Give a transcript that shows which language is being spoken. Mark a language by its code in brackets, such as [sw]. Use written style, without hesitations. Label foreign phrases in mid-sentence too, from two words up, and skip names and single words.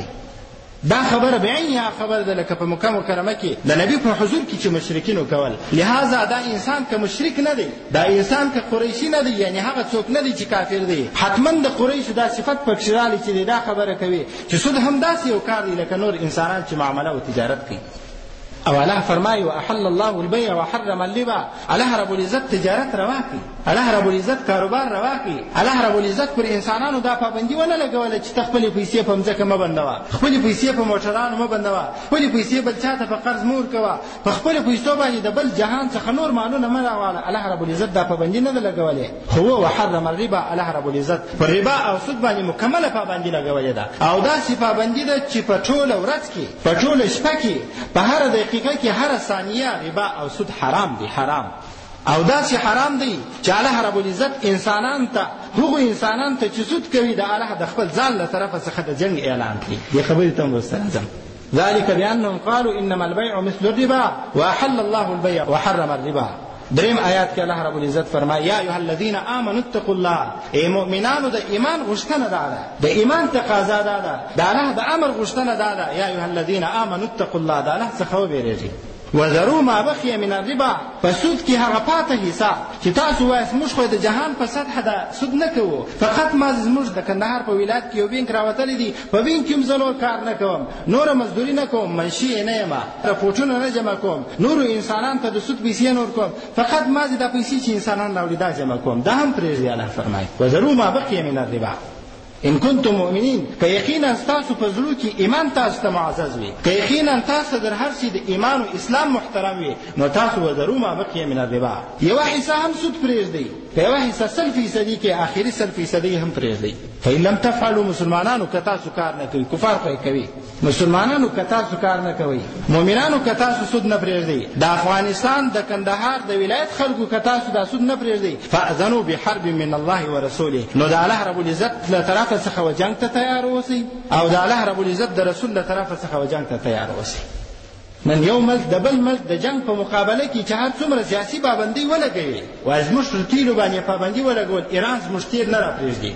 [ps] دا خبره بعینها خبر ده لکه په مکه مکرمه کې د نبی په حضور کې چې مشرکینو کول. لہذا دا انسان که مشرک نه دی، دا انسان که قریشي نه دی، یعنی هغه څوک نه دی چې کافر دی، حتما د قریشو دا صفت پکې راغلی چې دا خبره کوي چې سود هم داسې یو کار دی لکه نور انسانان چې معامله او تجارت کوي. او الله فرمایي [ar] واحل الله البيع وحرم الربا. [ps] الله رب العزت تجارت روا کړي، الله رب العزت کاروبار روا کړي، الله رب العزت پر انسانانو دا پابندي ونه لګوله چې خپل پیسې په ځمکه مه بندوه، خپل پیسې په موټرانو مه بندوه، خپل پیسې بل چاته په قرض مور کوه، په خپل پیسو باندې د بل جهان څخه نور مالونه مه راواله. الله رب العزت دا پابندي نه لګولې، خو [ar] وحرم الربا. [ps] الله رب العزت پر ربا او سود باندې مکمله پابندي لګولې ده، او دا سی پابندي ده چې په ټوله ورځ کې، په ټوله شپه کې، په هر دقیقه کې، هر ثانیه ربا او سود حرام دی، حرام. او داسې حرام دی چې الله رب العزت انسانان ته، هغو انسانان ته چې سود کوي، د الله د خپل ځان له طرفه څخه د جنګ اعلان کړي. دې خبرې ته هم ورسره راځم. [ar] ذلك بأنهم قالوا إنما البيع مثل الربا وأحل الله البيع وحرم الربا. [ps] دریم آیات کې الله رب العزت فرمایي [ar] یا ایها الذین آمنوا اتقوا الله. [ps] ای مؤمنانو د ایمان غوښتنه دا ده، د ایمان تقاضا دا ده، د الله د امر غوښتنه دا ده [ar] یا ایها الذین آمنوا اتقوا الله، [ps] د الله څخه وبېرېږئ. [ar] وذرو ما بقي من الربا، [ps] په سود کې هغه پاته حصہ چې تاسو وایي موږ خو د جهان په سطح د سود نه کوو، فقط ما زموږ د کندهار په ولایت کې یو بینک راوتلی دی، په بینک کې هم زه نور کار نه کوم، نوره مزدوري نه کوم، منشي نه یم، رپورټونه نه جمع کوم، نورو انسانانو ته د سود پیسې نور کوم، فقط ما دا پیسې چې انسانان راوړي دا جمع کوم. دا هم پرېږدي. الله فرمایي [ar] وذرو ما بقي من الربا ان کنتم مؤمنین. [ps] که یقینا تاسو په زړه کې ایمان تاسو ته معزز وي، که یقینا تاسو در هر شي د ایمان او اسلام محترم وي، نو تاسو [ar] وذرو ما بقي من الربا، [ps] یو حصہ هم سود پرېږدئ، که یو حصہ 100% کې آخري 100% هم پرېږدئ. [ar] فإن لم تفعلوا، [ps] مسلمانانو که تاسو کار نه کوي، کفار خو کوي، مسلمانانو که تاسو کار نه کوي، مؤمنانو که تاسو سود نه پرېږدئ، د افغانستان د کندهار د ولایت خلکو که تاسو دا سود نه پرېږدئ، [ar] فأذنوا بحرب من الله ورسوله، [ps] نو د الله رب العزت له طرفه څخه و جنگ ته تیار اوسئ، او د الله رب العزت د رسول له طرفه څخه و جنگ ته تیار اوسئ. نن یو ملک د بل ملک د جنگ په مقابله کې چې هر څومره سیاسي پابندۍ ولګوي، وایي زموږ پر تیلو باندې پابندي ولګول، ایران زموږ تیل نه راپرېږدي.